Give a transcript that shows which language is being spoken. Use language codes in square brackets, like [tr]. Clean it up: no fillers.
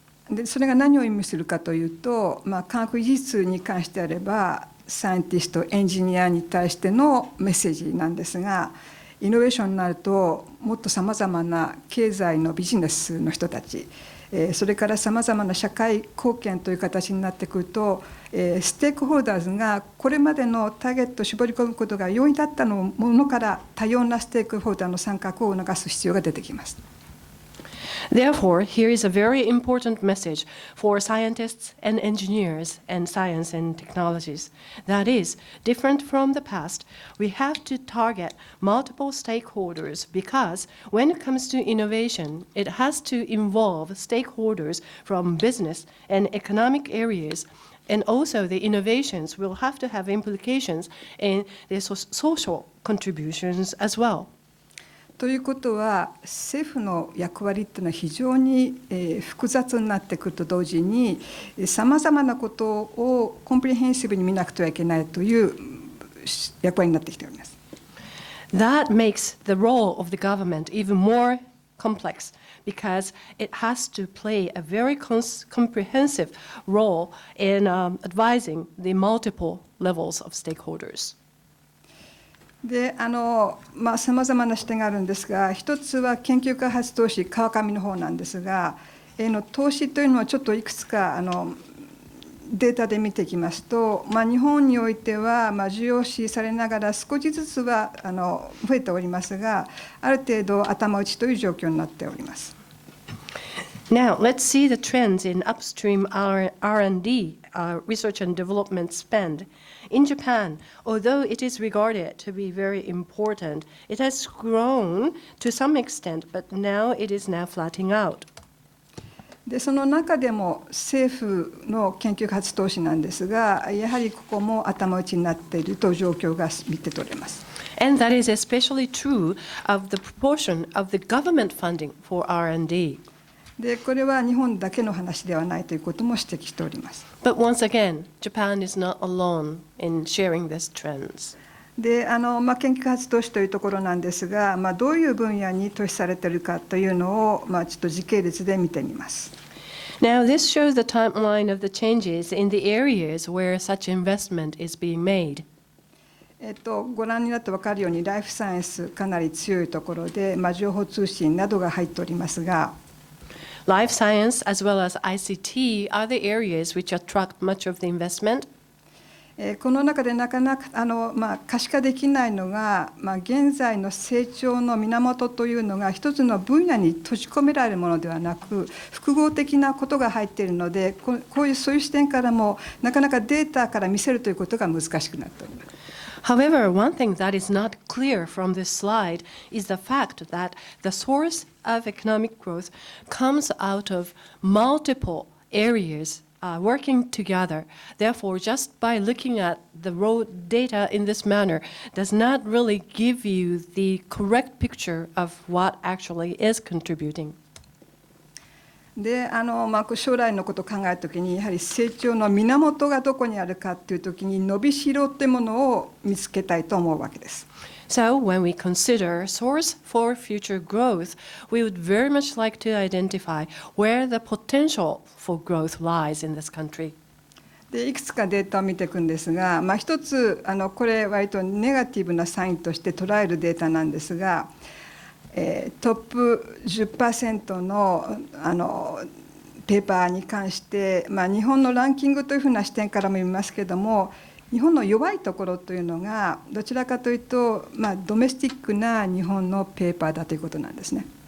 [ja] でそれが何を意味するかというと、科学技術に関してあればサイエンティストエンジニアに対してのメッセージなんですが、イノベーションになるともっとさまざまな経済のビジネスの人たち、それからさまざまな社会貢献という形になってくると、ステークホルダーズがこれまでのターゲットを絞り込むことが容易だったものから多様なステークホルダーの参画を促す必要が出てきます。 [en] Therefore, here is a very important message for scientists and engineers and science and technologies. That is, different from the past, we have to target multiple stakeholders because when it comes to innovation, it has to involve stakeholders from business and economic areas. And also the innovations will have to have implications in the social contributions as well. [ja] ということは、政府の役割っていうのは非常に複雑になってくると同時に、さまざまなことをコンプリヘンシブに見なくてはいけないという役割になってきております。 [en] That makes the role of the government even more complex because it has to play a very comprehensive role in advising the multiple levels of stakeholders. [ja] でさまざまな視点があるんですが、一つは研究開発投資川上の方なんですが、投資というのはちょっといくつかデータで見ていきますと、日本においては重要視されながら少しずつは増えておりますが、ある程度頭打ちという状況になっております。 [en] Now, let's see the trends in upstream R&D, research and development spend. In Japan, although it is regarded to be very important, it has grown to some extent, but now it is now flattening out. [ja] でその中でも政府の研究開発投資なんですが、やはりここも頭打ちになっているという状況が見て取れます。 [en] And that is especially true of the proportion of the government funding for R&D. [ja] でこれは日本だけの話ではないということも指摘しております。 [en] But once again, Japan is not alone in sharing these trends. [ja] で研究開発投資というところなんですが、どういう分野に投資されているかというのを、ちょっと時系列で見てみます。 [en] Now, this shows the timeline of the changes in the areas where such investment is being made. [ja] ご覧になって分かるようにライフサイエンスかなり強いところで、情報通信などが入っておりますが、 [en] Life science as well as ICT are the areas which attract much of the investment. [ja] この中でなかなか可視化できないのが、現在の成長の源というのが一つの分野に閉じ込められるものではなく、複合的なことが入っているので、そういう視点からもなかなかデータから見せるということが難しくなっております。 [en] However, one thing that is not clear from this slide is the fact that the source of economic growth comes out of multiple areas working together. Therefore, just by looking at the raw data in this manner does not really give you the correct picture of what actually is contributing. [ja] で将来のことを考えるときに、やはり成長の源がどこにあるかというときに、伸びしろというものを見つけたいと思うわけです。 [en] So, when we consider source for future growth, we would very much like to identify where the potential for growth lies in this country. [ja] でいくつかデータを見ていくんですが、一つこれ割とネガティブなサインとして捉えるデータなんですが、トップ 10% のペーパーに関して、日本のランキングというふうな視点からも見ますけれども、日本の弱いところというのがどちらかというと、ドメスティックな日本のペーパーだということなんですね。